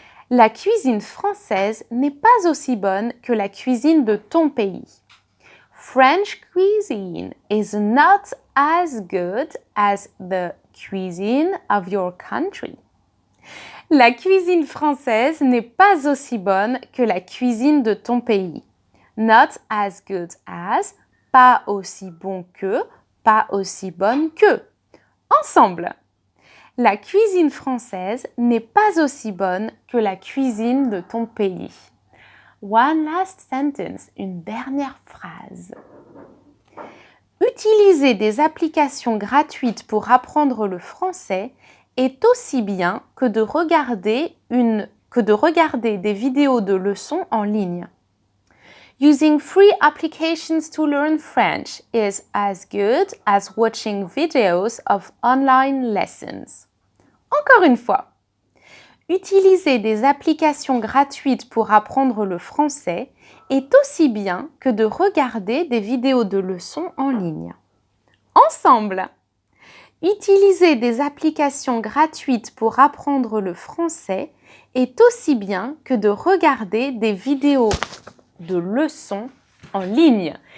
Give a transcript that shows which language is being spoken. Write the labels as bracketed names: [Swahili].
[French] La cuisine française n'est pas aussi bonne que la cuisine de ton pays. [English] French cuisine is not as good as the cuisine of your country. [French] La cuisine française n'est pas aussi bonne que la cuisine de ton pays. [English] Not as good as, [French] pas aussi bon que, pas aussi bonne que. Ensemble. La cuisine française n'est pas aussi bonne que la cuisine de ton pays. [English] One last sentence, [French] une dernière phrase. Utiliser des applications gratuites pour apprendre le français est aussi bien que de regarder des vidéos de leçons en ligne. [English] Using free applications to learn French is as good as watching videos of online lessons. [French] Encore une fois, utiliser des applications gratuites pour apprendre le français est aussi bien que de regarder des vidéos de leçons en ligne. Ensemble, utiliser des applications gratuites pour apprendre le français est aussi bien que de regarder des vidéos de leçons en ligne.